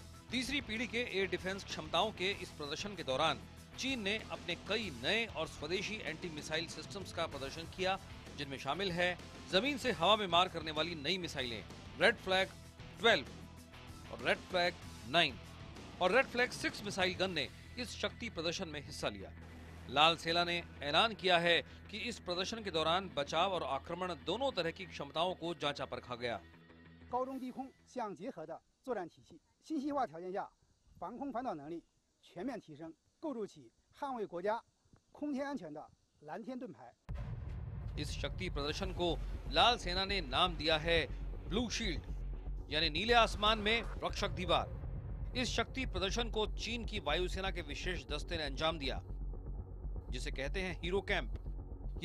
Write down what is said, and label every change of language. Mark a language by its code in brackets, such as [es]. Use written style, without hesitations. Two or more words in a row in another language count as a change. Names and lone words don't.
[hi] तीसरी पीढ़ी के [en] air defense [hi] क्षमताओं के इस प्रदर्शन के दौरान चीन ने अपने कई नए और स्वदेशी [en] anti missile systems [hi] का प्रदर्शन किया, जिनमें शामिल है जमीन से हवा में मार करने वाली नई मिसाइलें रेड फ्लैग 12 और रेड फ्लैग 9 और रेड फ्लैग 6 [en] missile gun [hi] ने इस शक्ति प्रदर्शन में हिस्सा लिया। लाल सेना ने ऐलान किया है कि इस प्रदर्शन के दौरान बचाव और आक्रमण दोनों तरह की क्षमताओं को जांचा परखा गया। [zh] 高中低空相结合的作战体系，信息化条件下，防空反导能力全面提升，构筑起捍卫国家空天安全的蓝天盾牌。 [hi] इस शक्ति प्रदर्शन को लाल सेना ने नाम दिया है ब्लू शील्ड, यानी नीले आसमान में रक्षक दीवार। इस शक्ति प्रदर्शन को चीन की वायुसेना के विशेष दस्ते ने अंजाम दिया, जिसे कहते हैं हीरो कैंप।